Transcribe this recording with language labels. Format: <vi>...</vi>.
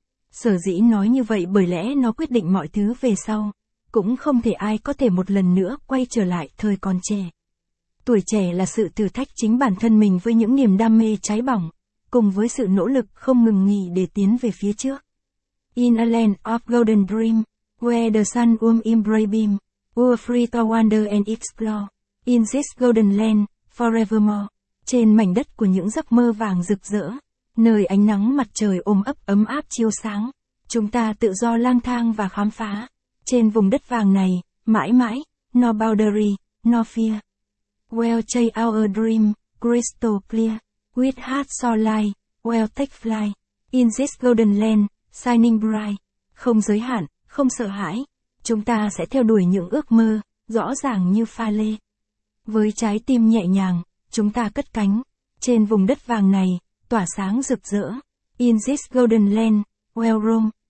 <vi>Sở dĩ nói như vậy bởi lẽ nó quyết định mọi thứ về sau. Cũng không thể ai có thể một lần nữa quay trở lại thời còn trẻ. Tuổi trẻ là sự thử thách chính bản thân mình với những niềm đam mê cháy bỏng, cùng với sự nỗ lực không ngừng nghỉ để tiến về phía trước.</vi> <en>In a land of golden dream, where the sun warm in bright beam, we're free to wander and explore. In this golden land, forevermore,</en> <vi>trên mảnh đất của những giấc mơ vàng rực rỡ, nơi ánh nắng mặt trời ôm ấp ấm áp chiếu sáng, chúng ta tự do lang thang và khám phá. Trên vùng đất vàng này, mãi mãi,</vi> <en>no boundary, no fear. We'll chase our dream, crystal clear, with heart so light, we'll take flight. In this golden land, shining bright,</en> <vi>không giới hạn, không sợ hãi, chúng ta sẽ theo đuổi những ước mơ, rõ ràng như pha lê. Với trái tim nhẹ nhàng, chúng ta cất cánh, trên vùng đất vàng này, tỏa sáng rực rỡ.</vi> <en>In this golden land, we'll roam.</en>